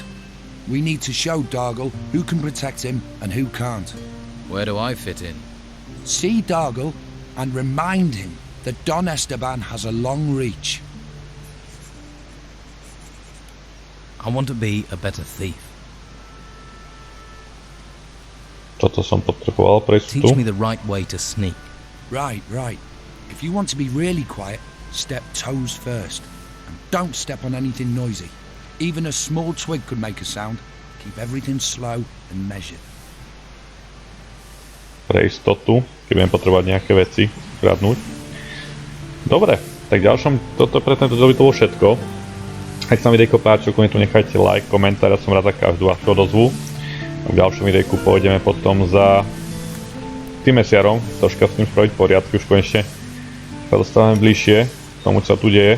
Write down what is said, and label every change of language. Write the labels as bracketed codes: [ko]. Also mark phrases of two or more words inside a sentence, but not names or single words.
[en] We need to show Dargle who can protect him and who can't. Where do I fit in? See Dargle and remind him that Don Esteban has a long reach. I want to be a better thief. [sk] Toto som potreboval prejsť tu. [en] Teach me the right way to sneak. Right. If you want to be really quiet, step toes first. And don't step on anything noisy. Even a small twig could make a sound. Keep everything slow and measured. [sk] Pre istotu, keď budem potrebovať nejaké veci kradnúť. Dobre, tak toto pre tento video by to bolo všetko. Ak sa mi videjko páčilo, tu nechajte like, komentár, ja som rád za každú vašu odozvu. V ďalšom videjku pôjdeme potom za tým mesiarom, troška s tým spraviť poriadky, už konečne sa dostávame bližšie k tomu, čo sa tu deje.